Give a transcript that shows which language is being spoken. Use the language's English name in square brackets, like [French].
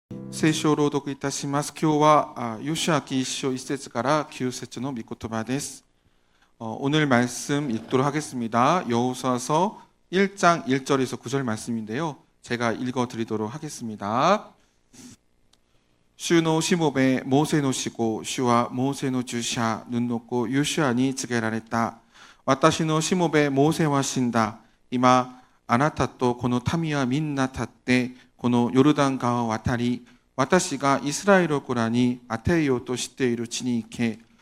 [Japanese] 聖書を朗読いたします。今日はヨシュア記1章1節から9節の御言葉です。 [Korean] 오늘 말씀 읽도록 하겠습니다. 여호수아서 1장 1절에서 9절 말씀인데요. 제가 읽어드리도록 하겠습니다. [Japanese] 主のしもべモーセの死後、主はモーセの従者ヌンの子ヨシュアに告げられた。私のしもべモーセは死んだ。今あなたとこの民はみんな立ってこのヨルダン川を渡り、私がイスラエル子らに与えようとしている地に行け。